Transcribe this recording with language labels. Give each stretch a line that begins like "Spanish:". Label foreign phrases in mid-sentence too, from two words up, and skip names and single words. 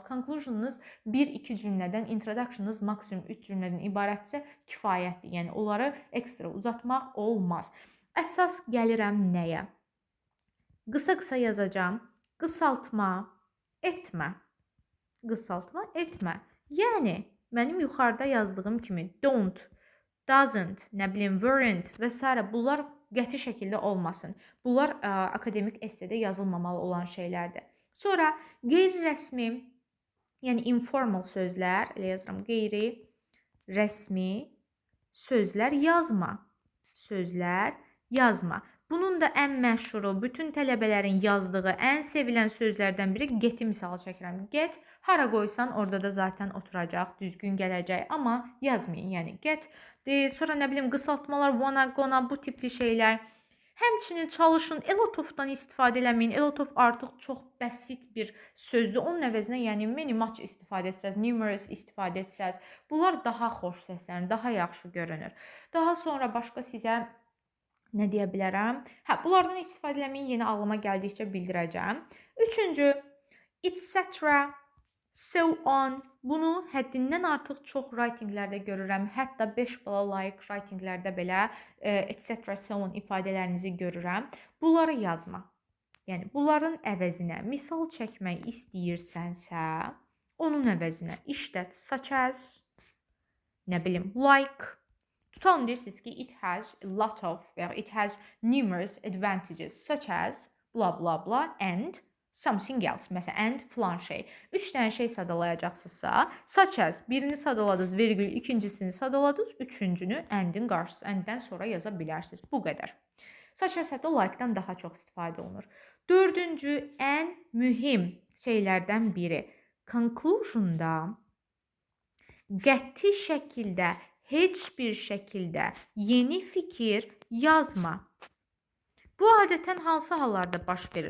Azerbaijani: Conclusionunuz 1-2 cümlədən, introductionunuz maksimum 3 cümlədən ibarətsə kifayətdir. Yəni onları ekstra uzatmaq olmaz. Əsas gəlirəm nəyə? Qısa-qısa yazacağam. Qısaltma etmə. Qısaltma etmə. Yəni mənim yuxarıda yazdığım kimi
English: don't, doesn't,
Azerbaijani: nə bilim, weren't və s. bunlar qəti şəkildə olmasın. Bunlar akademik essedə yazılmamalı olan şeylərdir. Sonra qeyri-rəsmi, yəni informal sözlər, elə yazıram, qeyri-rəsmi sözlər yazma. Sözlər yazma. Bunun da ən məşhuru, bütün tələbələrin yazdığı, ən sevilən sözlərdən biri get'i misal çəkirəm. Get, hara qoysan orada da zaten oturacaq, düzgün gələcək, amma yazmayın. Yəni get, sonra nə bilim qısaltmalar,
English: wanna, gonna,
Azerbaijani: bu tipli şeylər. Həmçinin çalışın,
English: a lot of-dan
Azerbaijani: istifadə eləməyin.
English: A lot of
Azerbaijani: artıq çox bəsit bir sözdür. Onun əvəzinə yəni
English: many, much
Azerbaijani: istifadə etsəz, numerous istifadə etsəz, bunlar daha xoş səslənir, daha yaxşı görünür. Daha sonra başqa sizə nə deyə bilərəm? Bunlardan istifadə eləməyin, yeni ağlıma gəldikcə bildirəcəm. Üçüncü,
English: etc. So on.
Azerbaijani: Bunu həddindən artıq çox writinglərdə görürəm. Hətta 5 bala layiq writinglərdə belə etc.
English: so on
Azerbaijani: ifadələrinizi görürəm. Bunları yazma. Yəni bunların əvəzinə misal çəkmək istəyirsənsə, onun əvəzinə işlət
English: such as,
Azerbaijani: nə bilim, like. Tutalım deyirsiniz ki,
English: it has a lot of, və it has numerous advantages such as blah blah blah and something else.
Azerbaijani: Məsələn, and filan şey. 3 dənə şey sadalayacaqsınızsa,
English: such as
Azerbaijani: birini sadaladınız, vergül, ikincisini sadaladınız, üçüncünü and'in qarşısı, and'dən sonra yaza bilərsiniz. Bu qədər.
English: Such as
Azerbaijani: hətta like-dan daha çox istifadə olunur. Dördüncü, ən mühüm şeylərdən biri. Conclusion-da qəti şəkildə, heç bir şəkildə yeni fikir yazma. Bu adətən hansı hallarda baş verir?